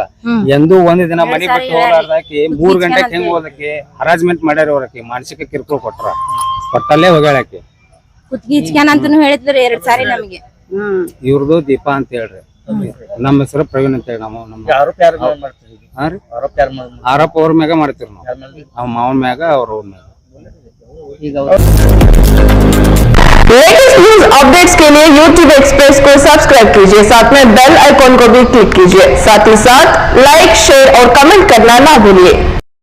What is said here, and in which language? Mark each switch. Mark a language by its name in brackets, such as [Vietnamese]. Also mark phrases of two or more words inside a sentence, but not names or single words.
[Kannada] ಎಂದೂ ಒಂದ್ ದಿನ ಮನಿ ಬಿಟ್ಟು ಹೋಗ್ಲಾರ್ದಾಕಿ 3 ಗಂಟೆಗೆ ಹೆಂಗ್ ಹೋದಕ್ಕೆ ಹರಾಜ್ಮೆಂಟ್ ಮಾಡ್ಯಾರ ಅವ್ರಕಿ ಮಾನಸಿಕ ಕಿರುಕುಳ ಕೊಟ್ಟಲ್ಲೇ ಹೋಗ್ಯಾಳಕಿ. ಕುತ್ಗಿ ಇಚ್ಕ್ಯಾನ ಅಂತಾನು ಹೇಳಿದ್ರಿ 2 ಸಾರಿ ನಮಗೆ. ಇವ್ರದ್ದು ದೀಪಾ ಅಂತ ಹೇಳ್ರಿ. ನಮ್ಮ ಹೆಸರು ಪ್ರವೀಣ್ ಅಂತ ಹೇಳಿ ಆರೋಪ ಅವ್ರ ಮ್ಯಾಗ ಮಾಡ್ತೀವಿ ನಾವು. ಅವ್ರ ಮಾವನ ಮ್ಯಾಗ ಅವ್ರ ಮ್ಯಾಗ. [English] latest news updates [Hindi] के लिए YouTube एक्सप्रेस को सब्सक्राइब कीजिए, साथ में [English] bell icon [Hindi] को भी क्लिक कीजिए, साथ ही साथ [English] like share [Hindi] और कमेंट करना ना भूलिए।